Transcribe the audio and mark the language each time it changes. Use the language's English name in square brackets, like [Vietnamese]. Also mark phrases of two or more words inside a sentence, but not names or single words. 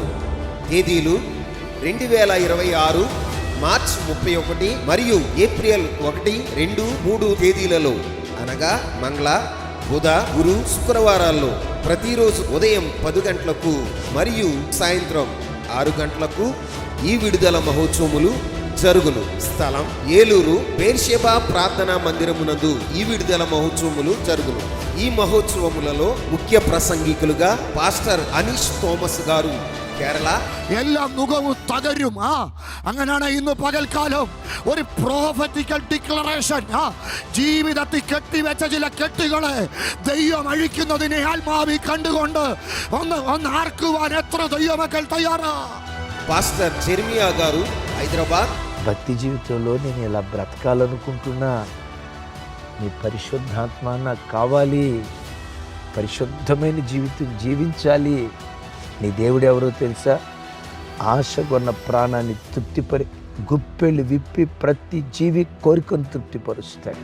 [Telugu] తేదీలు 2026 మార్చ్ 31 మరియు ఏప్రిల్ 1, 2, 3 తేదీలలో, అనగా మంగళ, బుధ, గురు, శుక్రవారాల్లో ప్రతిరోజు ఉదయం 10 గంటలకు మరియు సాయంత్రం 6 గంటలకు ఈ విడుదల మహోత్సవములు జరుగును. స్థలం ఏలూరు బేర్షెబా ప్రార్థనా మందిరమునందు ఈ విడుదల మహోత్సవములు జరుగును. ఈ మహోత్సవములలో ముఖ్య ప్రసంగికులుగా పాస్టర్ అనీష్ തോമസ് గారు, കേരള. [Malayalam] എല്ലാ മുഖവും തകരും. അങ്ങനെയാണ് ഇന്ന് പകൽക്കാലം ഒരു [English] prophetical declaration. [Malayalam] ജീവിതത്തിൽ കെട്ടിവെച്ച ചില കെട്ടുകളെ ദൈവം അഴിക്കുന്നതിനെ ആത്മാവിൽ കണ്ടുകൊണ്ട് ഒന്ന് ആർക്കുവാൻ എത്ര ദൈവമക്കൾ തയ്യാറാ? [Telugu] పాస్టర్ జెర్మియా గారు, హైదరాబాద్. భక్తి జీవితంలో నేను ఇలా బ్రతకాలనుకుంటున్నా, నీ పరిశుద్ధాత్మ నాకు కావాలి, పరిశుద్ధమైన జీవితం జీవించాలి. నీ దేవుడు ఎవరో తెలుసా? ఆశగొన్న ప్రాణాన్ని తృప్తిపరి గుప్పెళ్ళు విప్పి ప్రతి జీవి కోరికను తృప్తిపరుస్తాడు.